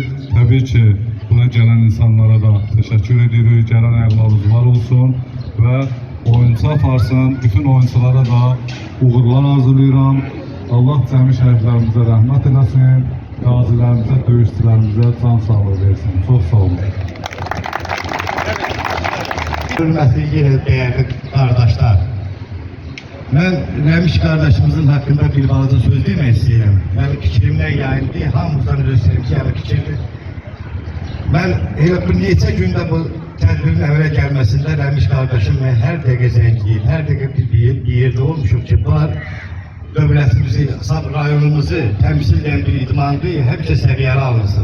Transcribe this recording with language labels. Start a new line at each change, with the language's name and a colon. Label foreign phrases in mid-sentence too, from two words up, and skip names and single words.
Azerbaijani: Təbii ki, buna gələn insanlara da təşəkkür edirik, gələn əhvalımızlar olsun və oyuncu aparsın, bütün oyunculara da uğurlar arzulayıram. Allah cəmi şəhidlərimizə rəhmət eləsin, qazilərimizə, döyüşçülərimizə can sağlığı versin. Çox sağ olun.
Turkish: Hürmetli yine değerli kardeşler, ben Rəmiş kardeşimizin hakkında bir bazı
Azerbaijani: söz demək istəyirəm. Mənim fikrimdən yayıldı, hamımızdan özür istəyirəm ki, yəni fikirdir. Ben bir neçə gündə bu tədbirin əmələ gəlməsində Rəmiş kardeşimlə hər dəqiqə zəngiyim, hər dəqiqə bir yerdə olmuşum ki, bunlar dövlətimizi, rayonumuzu təmsil edən bir idmandır, həmişə səviyyəli alınsın.